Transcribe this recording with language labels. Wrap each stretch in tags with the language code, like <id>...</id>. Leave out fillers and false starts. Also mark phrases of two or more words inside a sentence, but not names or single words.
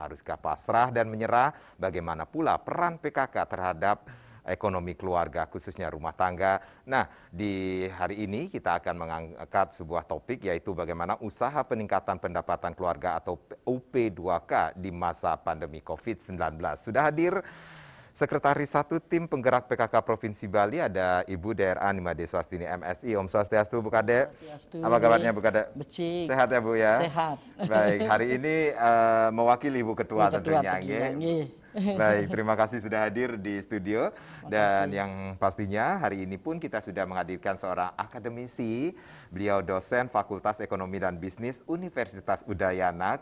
<id>Haruskah pasrah dan menyerah? Bagaimana pula peran PKK terhadap ekonomi keluarga, khususnya rumah tangga? Nah, di hari ini kita akan mengangkat sebuah topik, yaitu bagaimana usaha peningkatan pendapatan keluarga atau UP2K di masa pandemi COVID-19. Sudah hadir Sekretaris 1 Tim Penggerak PKK Provinsi Bali, ada Ibu DRA Nimade Swastini MSI. Om Swastiastu Bu Kade. Swastiastu. Apa kabarnya Bu Kade? Becik. Sehat ya Bu ya? Sehat. Baik, hari ini mewakili Ibu Ketua tentunya. Baik, terima kasih sudah hadir di studio. Dan yang pastinya hari ini pun kita sudah menghadirkan seorang akademisi. Beliau dosen Fakultas Ekonomi dan Bisnis Universitas Udayana.</id>